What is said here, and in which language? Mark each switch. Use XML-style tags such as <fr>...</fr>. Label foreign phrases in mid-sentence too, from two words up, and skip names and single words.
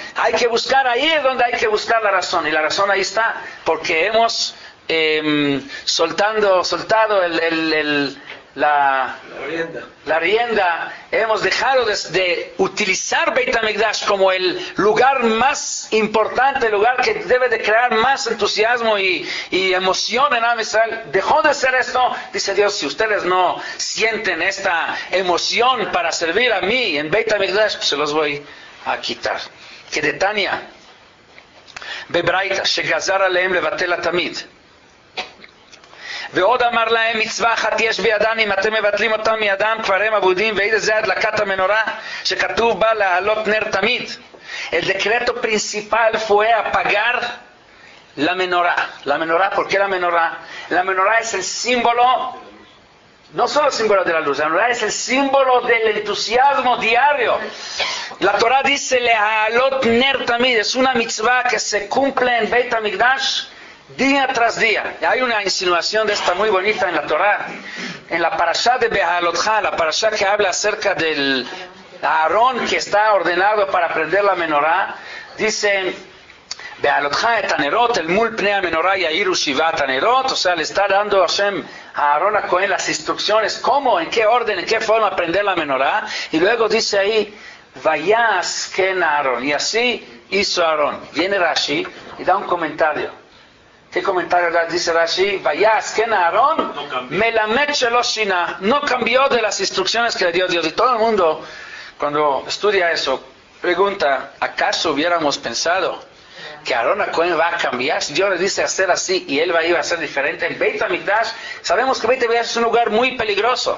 <es>Hay que buscar ahí es donde hay que buscar la razón, y la razón ahí está, porque hemos soltado la rienda, hemos dejado de utilizar Beit HaMikdash como el lugar más importante, el lugar que debe de crear más entusiasmo y emoción en</es> <he>עם ישראל.</he> <es>Dejó de ser esto. Dice Dios, si ustedes no sienten esta emoción para servir a mí en Beit HaMikdash, pues se los voy a quitar. Que de Tania</es> <he>בברייתא שגזר עליהם לבטל התמיד. ועוד אמר להם מצווה אחת יש בידם, אם אתם מבטלים אותם מידם כבר הם אבודים, ואיזה זה הדלקת המנורה שכתוב בה להעלות נר תמיד.</he> <es>El decreto principal fue apagar la menorá. La menorá, ¿por qué la menorá? La menorá es el símbolo, no solo el símbolo de la luz, la menorá es el símbolo del entusiasmo diario. La Torah dice</es> <he>להעלות נר תמיד,</he> <es>es una mitzvah que se cumple en Beit HaMikdash día tras día. Hay una insinuación de esta muy bonita en la Torah, en la parashá de Behalotcha, la parashá que habla acerca del Aarón que está ordenado para prender la menorá.</es> <he>Dice בהעלותך את הנרות אל מול פני המנורה יאירו שבעת הנרות,</he> <es>o sea, le está dando Hashem a Aarón a Cohen las instrucciones, cómo, en qué orden, en qué forma prender la menorá, y luego dice ahí</es> <he>ויעש כן אהרן,</he> <es>y así hizo Aarón. Viene Rashi y da un comentario. ¿Qué comentario dice Rashi?</es> <he>ויעש כן אהרן מלמד שלא שינה,</he> <es>no cambió de las instrucciones que le dio Dios. Y todo el mundo, cuando estudia eso, pregunta, ¿acaso hubiéramos pensado que Aarón a Cohen va a cambiar? Si Dios le dice hacer así y él iba a ser diferente. En Beit HaMikdash, sabemos que Beit HaMikdash es un lugar muy peligroso.</es>